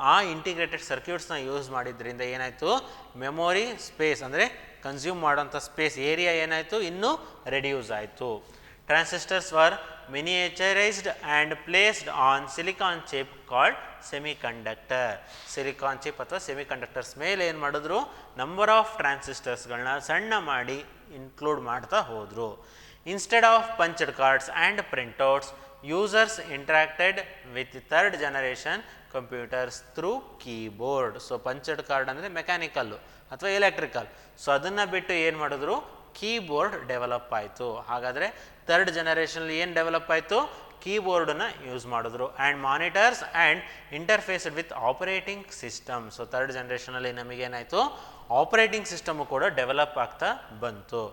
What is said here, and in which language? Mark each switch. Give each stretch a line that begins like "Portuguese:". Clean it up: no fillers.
Kannada: ಆ integrated ಸರ್ಕ್ಯೂಟ್ಸ್ನ use ಮಾಡಿದ್ರಿಂದ ಏನಾಯಿತು ಮೆಮೊರಿ ಸ್ಪೇಸ್ ಅಂದರೆ ಕನ್ಸ್ಯೂಮ್ ಮಾಡೋಂಥ ಸ್ಪೇಸ್ ಏರಿಯಾ ಏನಾಯಿತು ಇನ್ನೂ ರೆಡ್ಯೂಸ್ ಆಯಿತು.
English: Transistors were miniaturized and placed on silicon chip called semiconductor.
Kannada: Silicon chip ಅಥವಾ ಸೆಮಿಕಂಡಕ್ಟರ್ಸ್ ಮೇಲೆ ಏನು ಮಾಡಿದ್ರು ನಂಬರ್ ಆಫ್ ಟ್ರಾನ್ಸಿಸ್ಟರ್ಸ್ಗಳನ್ನ ಸಣ್ಣ ಮಾಡಿ ಇನ್ಕ್ಲೂಡ್ ಮಾಡ್ತಾ ಹೋದರು.
English: Instead of punched cards and printouts users interacted with third generation computers through keyboard.
Kannada: So ಪಂಚಡ್ card ಅಂದರೆ ಮೆಕ್ಯಾನಿಕಲ್ಲು ಅಥವಾ ಎಲೆಕ್ಟ್ರಿಕಲ್. ಸೊ ಅದನ್ನು ಬಿಟ್ಟು ಏನು ಮಾಡಿದ್ರು ಕೀಬೋರ್ಡ್ ಡೆವಲಪ್ ಆಯಿತು. ಹಾಗಾದರೆ ಥರ್ಡ್ ಜನರೇಷನಲ್ಲಿ ಏನು ಡೆವಲಪ್ ಆಯಿತು ಕೀಬೋರ್ಡನ್ನು ಯೂಸ್ ಮಾಡಿದ್ರು.
English: And monitors and interfaced with operating system.
Kannada: So third ಜನರೇಷನಲ್ಲಿ ನಮಗೇನಾಯಿತು operating system ಕೂಡ ಡೆವಲಪ್ ಆಗ್ತಾ ಬಂತು.